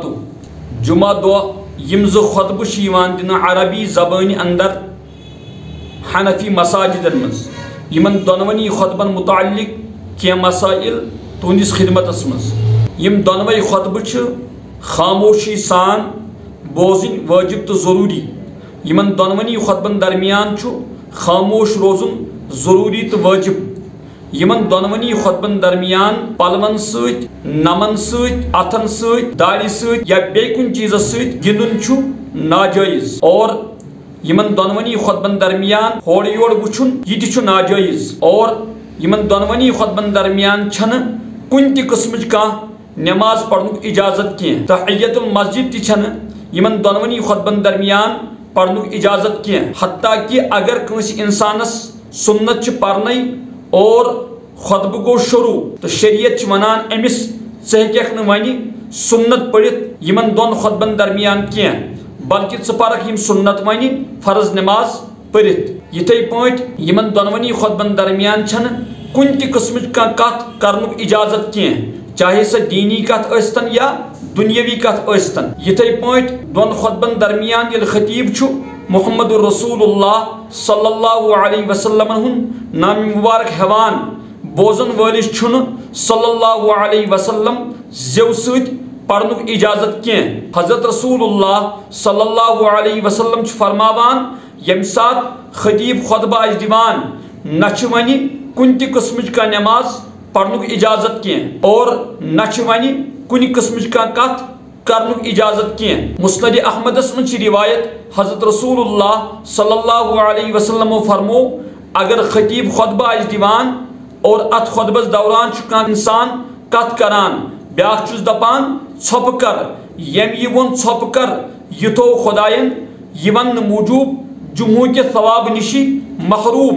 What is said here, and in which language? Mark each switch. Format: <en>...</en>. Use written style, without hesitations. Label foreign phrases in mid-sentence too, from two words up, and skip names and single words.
<ks>جمعہ دہ یم زٕ خطبہ چھ یوان دنہٕ عربی زبان اندر حنفی مساجدن مز. یمن دونونی خطبن متعلق کینٛہہ مسائل تہنٛدِس خدمتس مز. یم دونوے خطبہ چھ خاموشی سان بوزن واجب تو ضروری. یمن دونونی خطبن درمیان چھ خاموش روزن ضروری تو واجب. یمن دونونی خطبن درمیان پلون ست نمن ست اتھن ست داڑھی ست یا بیٚیہِ کُنہِ چیٖزس سۭتۍ گِنٛدُن چھُ ناجٲیز. اور یمن دونونی خطبن درمیان ہورٕ یورٕ وٕچھُن یہِ تہِ چھُ ناجٲیز. اور یمن دونونی خطبن درمیان چھنہٕ کُنہِ تہِ قٕسمٕچ کانٛہہ نماز پرنُک اجازت کینٛہہ. تحیت المسجد تہِ چھنہٕ یمن دونونی خطبن درمیان پرنُک اجازت کینٛہہ. حتیٰ کہ اگر کٲنٛسہِ انسانس سنت چھِ پرنے اور خطبہ گو شروع تو شریعت ونان امس ژٕ ہیٚککھ نہٕ وۄنۍ سنت پٔرِتھ یمن دون خطبن درمیان کینٛہہ بلکہ ژٕ پرکھ یم سنت وۄنۍ فرض نماز پٔرِتھ. یِتھے پٲٹھۍ یمن دونونی خطبن درمیان چھنہٕ کُنہِ تہِ قٕسمٕچ کانٛہہ کتھ کرنُک اجازت کینٛہہ چاہے سۄ دیٖنی کتھ ٲسۍتن یا دُنیٲوی کتھ ٲسۍتن. یِتھے پٲٹھۍ دون خطبن درمیان ییٚلہِ خطیب چھُ محمد رسول اللہ</ks> <ar>صلی اللہ علیہ وسلم</ar> <ks>ہُنٛد نام مبارک ہیوان بوزن وٲلِس چھُنہٕ</ks> <ar>صلی اللہ علیہ وسلم</ar> <ks>زیو سۭتۍ پرنُک اجازت کینٛہہ. حضرت رسول اللہ</ks> <ar>صلی اللہ علیہ وسلم</ar> <ks>چھُ فرماوان ییٚمہِ ساتہٕ خطیب خطبہ آسہِ دِوان نہ چھِ وۄنۍ کُنہِ تہِ قٕسمٕچ کانٛہہ نماز پرنُک اجازت کینٛہہ اور نہ چھِ وۄنۍ کُنہِ قٕسمٕچ کانٛہہ کتھ کرنُک اجازت کینٛہہ. مسند احمدس منٛز چھِ روایت حضرت رسول اللہ</ks> <ar>صلی اللہ علیہ وسلمو</ar> <ks>فرمو اگر خطیب خطبہ آسہِ دِوان اور اتھ خطبس دوران چھُ کانٛہہ انسان کتھ کران بیاکھ چھُس دپان ژھۄپہٕ کر ییٚمۍ یہِ ووٚن ژھۄپہٕ کر یہِ تھوٚو خۄداین یہِ وننہٕ موٗجوٗب جمعہ کہِ ثواب نِشی محروٗم.</ks>